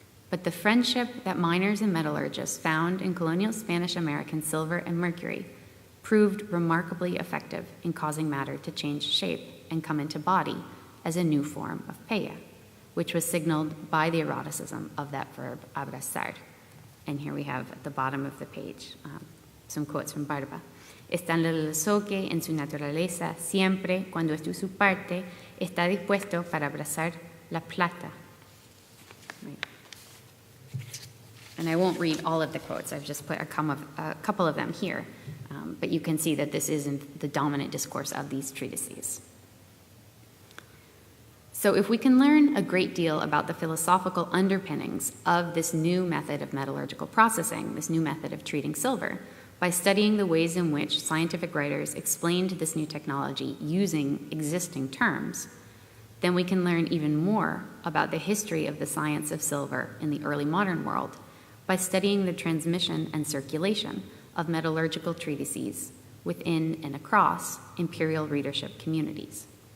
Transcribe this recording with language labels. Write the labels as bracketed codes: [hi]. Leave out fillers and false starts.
[en] But the friendship that miners and metallurgists found in colonial Spanish-American silver and mercury proved remarkably effective in causing matter to change shape and come into body as a new form of peya, which was signaled by the eroticism of that verb abrazar. And here we have at the bottom of the page some quotes from Barba. [es] Está en el azoque en su naturaleza, siempre, cuando es de su parte, está dispuesto para abrazar la plata. [en] Right. And I won't read all of the quotes, I've just put a couple of them here. But you can see that this isn't the dominant discourse of these treatises. So if we can learn a great deal about the philosophical underpinnings of this new method of metallurgical processing, this new method of treating silver, by studying the ways in which scientific writers explained this new technology using existing terms, then we can learn even more about the history of the science of silver in the early modern world by studying the transmission and circulation of metallurgical treatises within and across imperial readership communities.